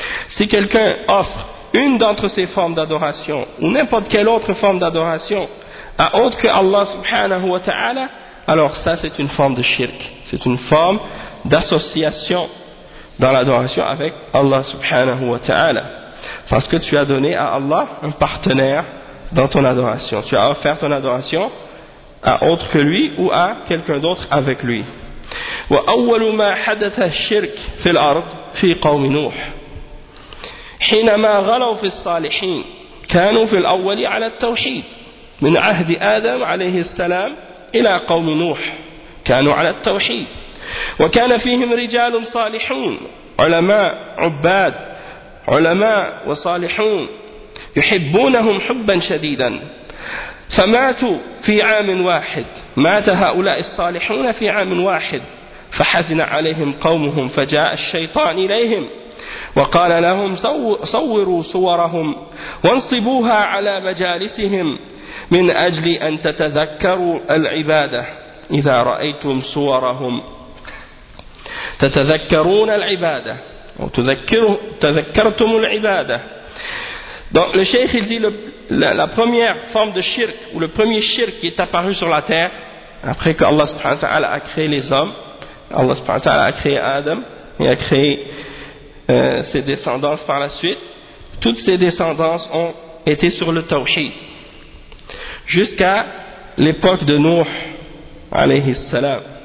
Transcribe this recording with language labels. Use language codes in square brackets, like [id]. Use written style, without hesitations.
[fr] Si quelqu'un offre une d'entre ces formes d'adoration ou n'importe quelle autre forme d'adoration à autre que Allah subhanahu wa ta'ala, alors ça c'est une forme de shirk, c'est une forme d'association dans l'adoration avec Allah subhanahu wa ta'ala. Parce que tu as donné à Allah un partenaire dans ton adoration. Tu as offert ton adoration à autre que lui ou à quelqu'un d'autre avec lui. [ar] وَأَوَّلُ مَا حَدَثَ الشِّرْكِ فِي الْأَرْضِ فِي قَوْمِ نُوحِ حِنَمَا غَلَوْ فِي الصَّالِحِينَ كَانُوا فِي الْأَوَّلِ عَلَى التَّوْحِيدِ مِنْ عَهْدِ آدَمَ عَلَيْهِ السَّلَامِ إلى قوم نوح كانوا على التوحيد وكان فيهم رجال صالحون علماء عباد علماء وصالحون يحبونهم حبا شديدا فماتوا في عام واحد مات هؤلاء الصالحون في عام واحد فحزن عليهم قومهم فجاء الشيطان إليهم وقال لهم صوروا صورهم وانصبوها على مجالسهم من أجل أن تتذكروا العبادة إذا رأيتم صورهم تتذكرون العبادة أو تذكرتم العبادة. [fr] Donc le cheikh il dit la première forme de shirk ou le premier shirk qui est apparu sur la terre après que Allah subhanahu wa ta'ala a créé les hommes, Allah subhanahu wa ta'ala a créé Adam et a créé ses descendants par la suite, toutes ses descendants ont été sur le tawhid jusqu'à l'époque de Nuh alayhi salam.